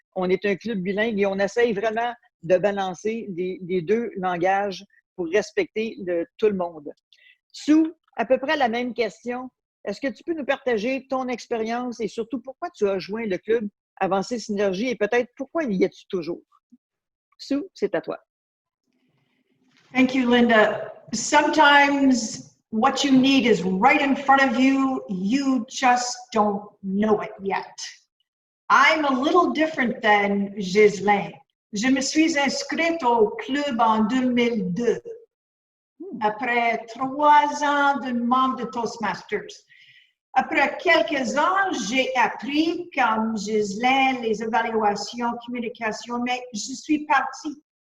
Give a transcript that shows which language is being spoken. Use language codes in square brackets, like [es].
[fr] On est un club bilingue et on essaye vraiment de balancer les deux langages pour respecter tout le monde. Sue, à peu près la même question. Est-ce que tu peux nous partager ton expérience et surtout pourquoi tu as joint le club Avancé Synergie et peut-être pourquoi y es-tu toujours? Sue, c'est à toi. [en] Thank you, Linda. Sometimes what you need is right in front of you. You just don't know it yet. I'm a little different than Ghislaine. [fr] Je me suis inscrite au club en 2002, après 3 ans de membre de Toastmasters. Après quelques ans, j'ai appris, comme Ghislaine, les évaluations, communication, mais je suis partie.